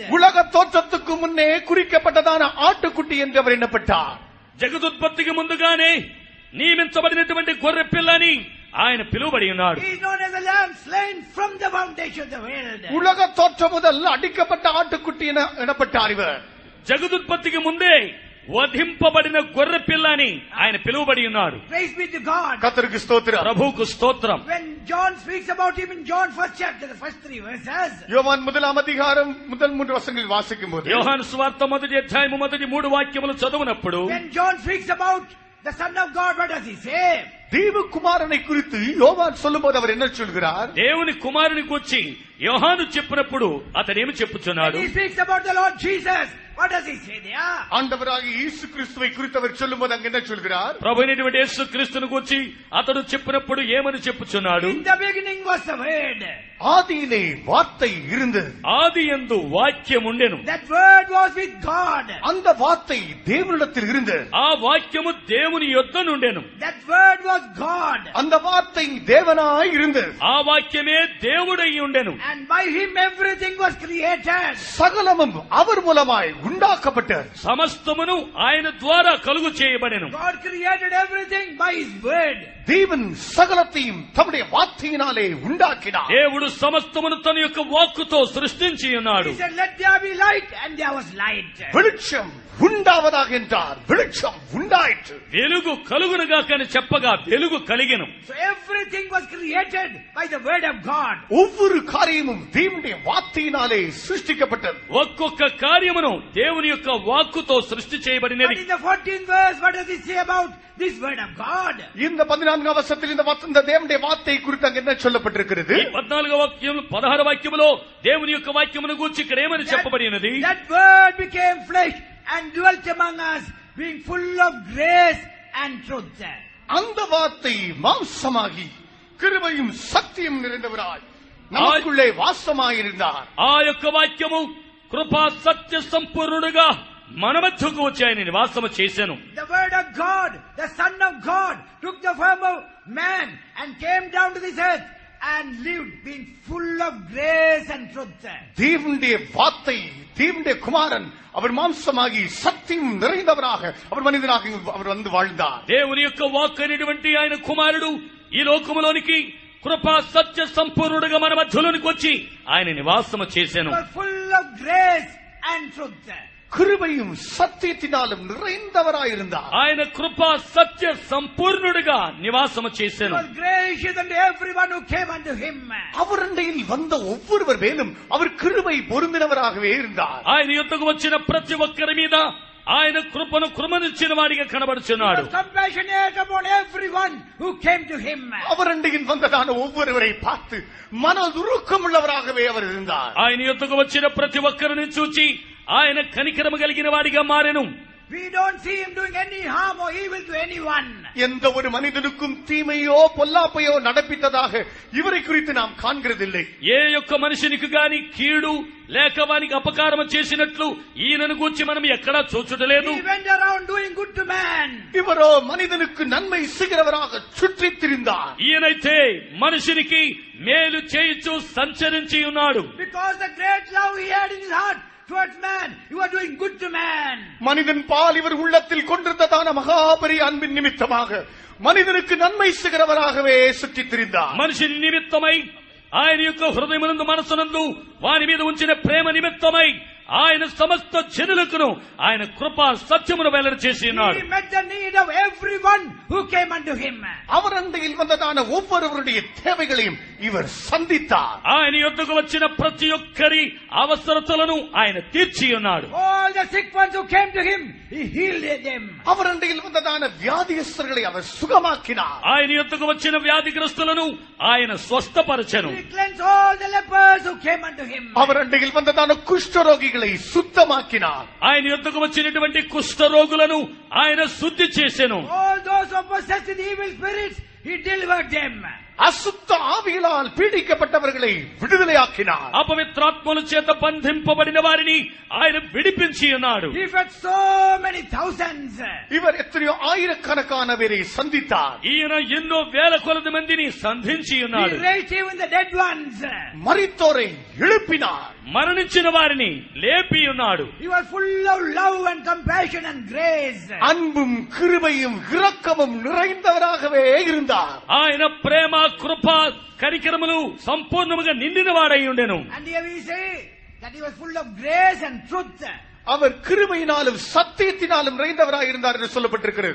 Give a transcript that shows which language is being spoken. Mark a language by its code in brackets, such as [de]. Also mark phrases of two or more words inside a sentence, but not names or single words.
[ta] உலக தோற்றத்துக்கு முன்னே குறிக்கப்பட்டதான ஆட்டுக்குட்டி என்று அவர் எண்ணப்பட்டார். [te] జగదుత్పత్తికి ముందుగానే నియమించబడినటువంటి గొర్రె పిల్లని ఆయన పిలువబడి ఉన్నాడు. [en] He is known as the Lamb slain from the foundation of the world. [ta] உலக தோற்றம் முதல் அடிக்கப்பட்ட ஆட்டுக்குட்டி என எண்ணப்பட்டார் இவர். [te] జగదుత్పత్తికి ముందే వధింపబడిన గొర్రె పిల్లని ఆయన పిలువబడి ఉన్నాడు. [en] Praise be to God. [ta] கர்த்தருக்கு ஸ்தோத்திரம். [te] ప్రభువుకు స్తోత్రం. [en] When John speaks about Him in John 1st chapter, the first 3 verses, [ta] யோவான் முதலாம் அதிகாரம் முதல் 3 வசனங்களில் வாசிக்கும் போது [te] యోహాను సువార్త మొదటి అధ్యాయము మొదటి 3 వాక్యములు చదువునప్పుడు [en] when John speaks about the Son of God, what does he say? [ta] தேவகுமாரனை குறித்து யோவான் சொல்லும்போது அவர் என்ன சொல்கிறார்? [te] దేవుని కుమారుని గురించి యోహాను చెప్పినప్పుడు అతడేమి చెప్పుచున్నాడు? [en] When he speaks about the Lord Jesus, what does he say there? [ta] ஆண்டவராகிய இயேசு கிறிஸ்துவை குறித்து அவர் சொல்லும்போது அங்க என்ன சொல்கிறார்? [te] ప్రభువైనటువంటి యేసు క్రీస్తును గురించి అతడు చెప్పినప్పుడు ఏమని చెప్పుచున్నాడు? [en] In the beginning was the Word. [ta] ஆதியிலே வார்த்தை இருந்தது. [te] ఆది యందు వాక్యం ఉండెను. [en] That Word was with God. [ta] அந்த வார்த்தை தேவனிடத்தில் இருந்தது. [te] ఆ వాక్యము దేవుని యొద్ద నుండెను. [en] That Word was God. [ta] அந்த வார்த்தை தேவனாய் இருந்தது. [te] ఆ వాక్యమే దేవుడై ఉండెను. [en] And by Him everything was created. [ta] சகலமும் அவர் மூலமாய் உண்டாக்கப்பட்டது. [te] సమస్తమును ఆయన ద్వారా కలుగు చేయబడెను. [en] God created everything by His Word. [ta] தேவன் சகலத்தையும் தம்முடைய வார்த்தையினாலே உண்டாக்கினார். [te] దేవుడు సమస్తమును తన యొక్క వాక్కుతో సృష్టించి ఉన్నాడు. [en] He said, let there be light, and there was light. [ta] வெளிச்சம் உண்டாவதாக என்றார். வெளிச்சம் உண்டாயிற்று. [te] వెలుగు కలుగునుగా అని చెప్పగా వెలుగు కలిగెను. [en] So everything was created by the word of God. [ta] ஒவ்வொரு காரியமும் தேவனுடைய வார்த்தையினாலே சிருஷ்டிக்கப்பட்டது. [te] ఒక్కొక్క కార్యమును దేవుని యొక్క వాక్కుతో సృష్టి [en] But [te] చేయబడినది. [en] in the 14th verse, what does it say about this word of God? [ta] இந்த 14ஆம் வசனத்தில் இந்த தேவனுடைய வார்த்தை குறித்து அங்க என்ன சொல்லப்பட்டிருக்கிறது? [te] ఈ 14వ వాక్యం 16వ వాక్యములో దేవుని యొక్క వాక్యమును గూర్చి ఇక్కడ ఏమని చెప్పబడినది? [en] That word became flesh and dwelt among us, being full of grace and truth. [ta] அந்த வார்த்தை மாம்சமாகி கிருபையும் சத்தியம் நிறைந்தவராய் நமக்குள்ளே வாசமாயிருந்தார். [te] ఆ యొక్క వాక్యము కృపా సత్య సంపూర్ణుడుగా మన మధ్యకు వచ్చి ఆయన నివాసము చేశాను. [en] The word of God, the Son of God, took the form of man and came down to this earth and lived, being full of grace and truth. [ta] தேவனுடைய வார்த்தை, தேவனுடைய குமாரன் அவர் மாம்சமாகி சத்தியம் நிறைந்தவராக அவர் மனிதனாக அவர் வந்து வாழ்ந்தார். [te] దేవుని యొక్క వాక్కు అనేటువంటి ఆయన కుమారుడు ఈ లోకములోనికి కృపా సత్య సంపూర్ణుడుగా మన మధ్యలోనికి వచ్చి ఆయన నివాసము చేశాను. [en] He was full of grace and truth. [ta] கிருபையும் சத்தியத்தினாலும் நிறைந்தவராயிருந்தார். [te] ఆయన కృపా సత్య సంపూర్ణుడుగా నివాసము [en] He [te] చేశాను. [en] was gracious unto everyone who came unto him. [ta] அவர் அண்டையில் வந்த ஒவ்வொருவர் மேலும் அவர் கிருபை பொருந்தினவராகவே இருந்தார். [te] ఆయన యుద్ధకు వచ్చిన ప్రతి ఒక్కరి మీద ఆయన కృపను కృమనిచ్చిన వాడిగా [en] He [te] కనబడుచున్నాడు. [en] was compassionate upon everyone who came to him. [ta] அவர் அண்டையில் வந்ததான ஒவ்வொருவரை பார்த்து மனதுருக்கம் உள்ளவராகவே அவர் இருந்தார். [te] ఆయన యుద్ధకు వచ్చిన ప్రతి ఒక్కరిని చూచి ఆయన కనికరము కలిగిన వాడిగా మారెను. [en] We don't see him doing any harm or evil to anyone. [ta] எந்த ஒரு மனிதனுக்கும் தீமையோ பொல்லாப்பையோ நடப்பித்ததாக இவரை குறித்து நாம் காண்கிறதில்லை. [te] ఏ యొక్క మనిషినికి గాని కీడు లేక వానికి అపకారం చేసినట్లు ఈయనను గూర్చి మనం ఎక్కడా చూచుటలేదు. [en] He went around doing good to man. [ta] இவரோ மனிதனுக்கு நன்மை செய்கிறவராக சுற்றித் திரிந்தார். [te] ఈయనైతే మనిషినికి మేలు చేయుచు సంచరించి ఉన్నాడు. [en] Because the great love he had in his heart towards man, you are doing good to man. [ta] மனிதன் பால் இவர் உள்ளத்தில் கொண்டிருந்ததான மகாபரி அன்பின் நிமித்தமாக மனிதனுக்கு நன்மை செய்கிறவராகவே சுற்றித் திரிந்தார். [te] మనిషిని నిమిత్తమై ఆయన యొక్క హృదయమునందు మనసునందు వాని మీద ఉంచిన ప్రేమ నిమిత్తమై ఆయన సమస్త జనులకును ఆయన కృపా సత్యమును వెల్లడి చేసి ఉన్నాడు. [en] He met the need of everyone who came unto him. [ta] அவர் அண்டையில் வந்ததான ஒவ்வொருவருடைய தேவைகளையும் இவர் சந்தித்தார். [te] ఆయన యొద్దకు వచ్చిన ప్రతి ఒక్కరి అవసరతలను ఆయన తీర్చి ఉన్నాడు. [en] All the sick ones who came to him, he healed them. [ta] அவர் அண்டையில் வந்ததான வியாதியஸ்தர்களை அவர் சுகமாக்கினார். [te] ఆయన యొద్దకు వచ్చిన వ్యాధిగ్రస్తులను ఆయన స్వస్థపరచెను. [en] He cleansed all the lepers who came unto him. [ta] அவர் அண்டையில் வந்ததான குஷ்டரோகிகளை சுத்தமாக்கினார். [te] ఆయన యొద్దకు వచ్చినటువంటి కుష్ఠరోగులను ఆయన శుద్ధి చేసెను. [en] All those who possessed with evil spirits, he delivered them. [ta] அசுத்த ஆவியினால் பீடிக்கப்பட்டவர்களை விடுதலையாக்கினார். [te] అపవిత్రాత్మల చేత బంధింపబడిన వారిని ఆయన విడిపించి ఉన్నాడు. [en] He fed so many thousands. [ta] இவர் எத்தனையோ ஆயிரக்கணக்கான பேரை சந்தித்தார். [te] ఈయన ఎన్నో వేల కొలది మందిని సంధించి [en] He [te] ఉన్నాడు. [en] raised even the dead ones. [ta] மரித்தோரை எழுப்பினார். [te] మరణించిన వారిని లేపి ఉన్నాడు. [en] He was full of love and compassion and grace. [ta] அன்பும் கிருபையும் இரக்கமும் நிறைந்தவராகவே இருந்தார். [te] ఆయన ప్రేమ కృప కనికరములు సంపూర్ణముగా నిండిన వాడై ఉండెను. [en] And here we say that he was full of grace and truth. [ta] அவர் கிருபையினாலும் சத்தியத்தினாலும் நிறைந்தவராய் இருந்தார் என்று சொல்லப்பட்டிருக்கிறது.